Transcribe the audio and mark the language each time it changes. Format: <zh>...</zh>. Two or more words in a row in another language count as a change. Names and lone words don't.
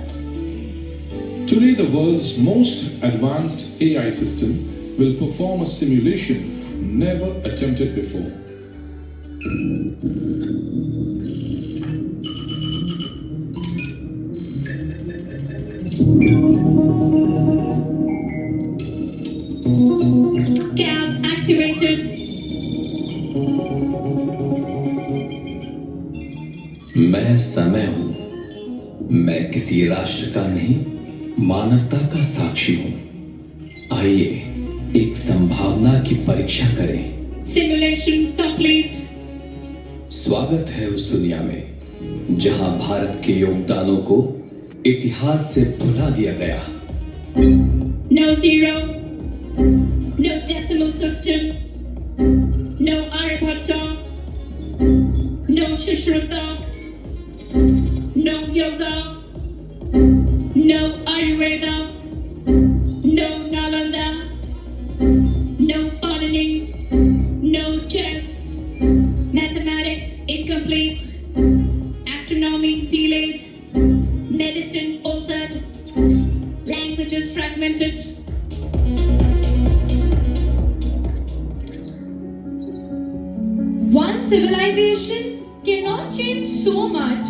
<en>Today, the world's most advanced AI system will perform a simulation never attempted before. Cam activated.</en> <hi>मैं समय हूं, मैं किसी राष्ट्र का नहीं, मानवता का साक्षी हूं। आइए एक संभावना की परीक्षा करें।</hi> <en>Simulation complete.</en> <hi>स्वागत है उस दुनिया में जहां भारत के योगदानों को इतिहास से भुला दिया गया।</hi> <en>No zero. No decimal system. No Aryabhatta. No Sushruta. No yoga. No Ayurveda. No Nalanda. No Panini. No chess. Mathematics incomplete. Astronomy delayed. Medicine altered. Languages fragmented. One civilization cannot change so much.</en>